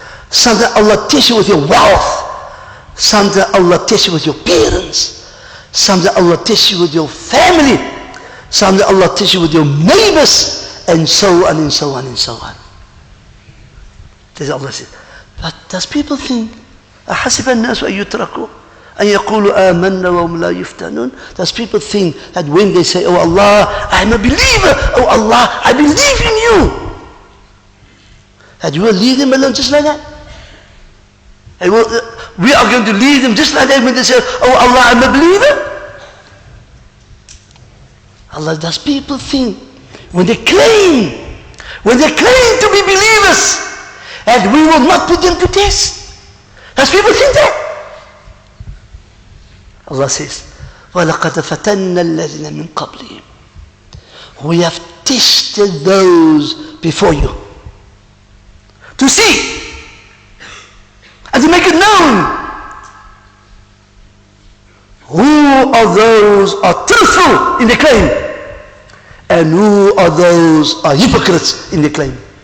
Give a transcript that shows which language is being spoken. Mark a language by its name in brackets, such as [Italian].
[English] Someday Allah tests you with your wealth. Someday Allah tests you with your parents. Someday Allah tests you with your family. Someday Allah tests you with your neighbors. And so on and so on and so on. That's Allah says. But does people think, [Arabic] أحسب الناس أن يتركوا أن يقولوا آمنا وهم لا يفتنون. [English] Does people think that when they say, oh Allah, I'm a believer, oh Allah, I believe in you, that you will leave them alone just like that? And we are going to leave them just like that when they say, oh Allah, I'm a believer? Allah, does people think when they claim to be believers, that we will not put them to test? Does people think that? Allah says, [Arabic] وَلَقَدْ فَتَنَّ الَّذِينَ مِنْ قَبْلِهِمْ. [English] We have tested those before you to see and to make it known who of those are truthful in the claim and who of those are hypocrites in the claim.